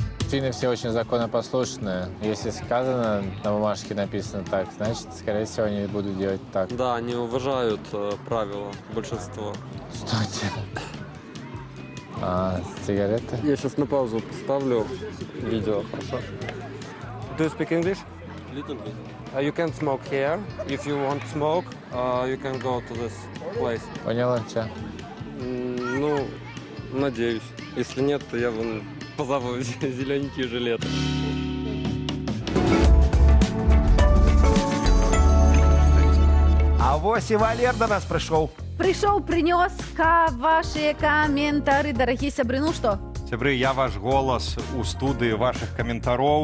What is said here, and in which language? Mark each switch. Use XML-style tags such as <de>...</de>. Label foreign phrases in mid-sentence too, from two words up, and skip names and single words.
<ru>финны все очень законопослушные. Если сказано, на бумажке написано так, значит, скорее всего, они будут делать так. Да, они уважают правила, большинство. Что делать? Сигареты? Я сейчас на паузу поставлю видео, хорошо?</ru> <en>Do you speak English? Little bit. You can smoke here. If you want to smoke, you can go to this place.</en> <ru>Поняла тебя? Ну, надеюсь. Если нет, то я вон позову зелененькие жилеты.</ru> <be>А вось і Валер до нас прыйшоў. Прыйшоў, прынёс вашыя каментары, дарагія сябры, ну што? Сябры, я ваш голас у студыі вашых каментароў.</be>